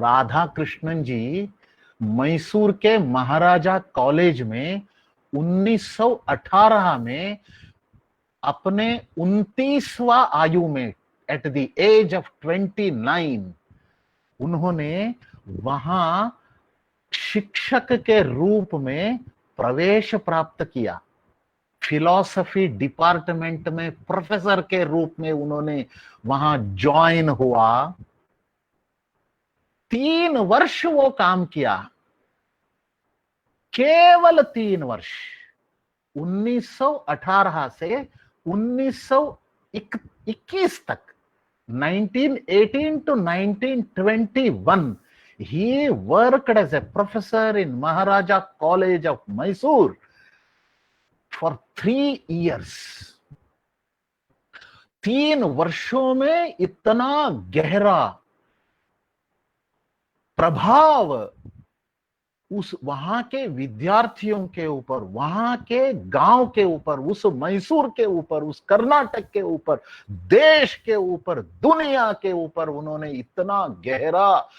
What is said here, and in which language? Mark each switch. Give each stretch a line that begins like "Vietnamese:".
Hindi: राधा कृष्णन जी मैसूर के महाराजा कॉलेज में 1918 में अपने 29वां आयु में,
English: at the age of 29,
Hindi: उन्होंने वहां शिक्षक के रूप में प्रवेश प्राप्त किया। फिलॉसफी डिपार्टमेंट में प्रोफेसर के रूप में उन्होंने वहां ज्वाइन हुआ। 3 वर्ष वो काम किया, केवल 3 वर्ष, 1918 से 1921 तक,
English: 1918 to 1921, he worked as a professor in Maharaja College of Mysore for 3 years.
Hindi: 3 वर्षों में इतना गहरा प्रभाव उस वहां के विद्यार्थियों के ऊपर, वहां के गांव के ऊपर, उस मैसूर के ऊपर, उस कर्नाटक के ऊपर, देश के ऊपर, दुनिया के ऊपर उन्होंने इतना गहरा